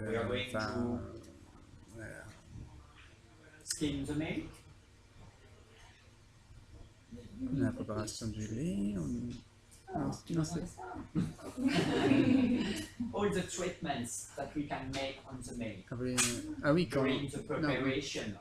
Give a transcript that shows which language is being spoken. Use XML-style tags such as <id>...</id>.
<en>We are going to skim the milk.</en> <fr>on a la préparation du lait. Non, c'est...</fr> <en>All the treatments that we can make on the milk</en> <fr>Ah oui, quand...</fr> <en>during the preparation</en>